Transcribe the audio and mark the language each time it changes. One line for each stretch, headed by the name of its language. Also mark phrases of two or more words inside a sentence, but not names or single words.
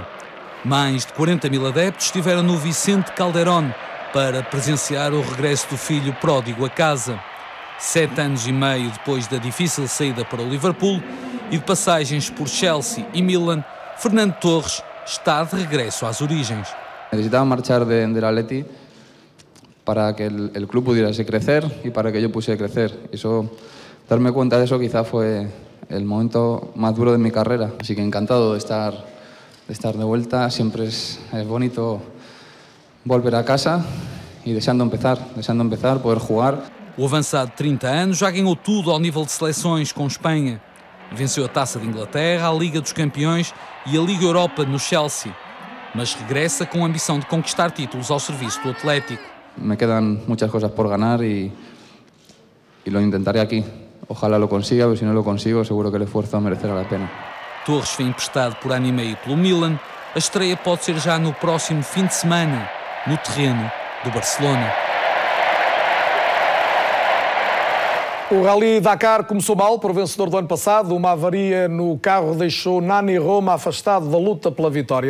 Portuguese: Mais de 40 mil adeptos estiveram no Vicente Calderón para presenciar o regresso do filho pródigo a casa. 7 anos e meio depois da difícil saída para o Liverpool e de passagens por Chelsea e Milan, Fernando Torres está de regresso às origens.
Spanish: Necesitaba marchar del Atleti para que el club pudiese crecer y para que yo pudiese crecer. Eso, darme cuenta de eso quizá fue el momento más duro de mi carrera. Así que encantado de estar de vuelta. Siempre es bonito volver a casa y deseando empezar, poder jugar.
Portuguese: O avançado de 30 anos já ganhou tudo ao nível de seleções com Espanha. Venceu a Taça de Inglaterra, a Liga dos Campeões e a Liga Europa no Chelsea. Mas regressa com a ambição de conquistar títulos ao serviço do Atlético.
Spanish: Me quedan muchas cosas por ganar y lo intentaré aquí. Ojalá lo consiga, pero si no lo consigo, seguro que el esfuerzo merecerá la pena.
Portuguese: Torres foi emprestado por ano e meio pelo Milan. A estreia pode ser já no próximo fim de semana, no terreno do Barcelona. O Rally Dakar começou mal para o vencedor do ano passado. Uma avaria no carro deixou Nani Roma afastado da luta pela vitória.